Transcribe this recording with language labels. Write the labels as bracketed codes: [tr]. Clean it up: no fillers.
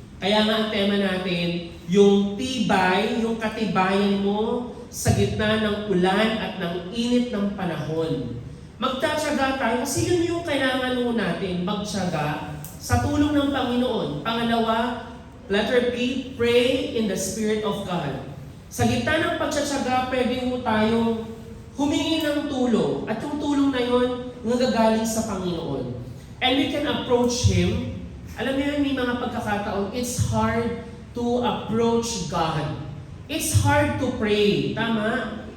[tl] Kaya nga ang tema natin, yung tibay, yung katibayan mo sa gitna ng ulan at ng init ng panahon. Magtatyaga tayo kasi yun yung kailangan mo natin, magtiyaga sa tulong ng Panginoon. Pangalawa, letter P, [en] pray in the Spirit of God. [tl] Sa gitna ng pagtsatsaga, pwede mo tayong humingi ng tulong. At yung tulong na yun, nagagaling sa Panginoon. [en] And we can approach Him. [tl] Alam mo yun, may mga pagkakataon, [en] it's hard to approach God. It's hard to pray. [tl] Tama?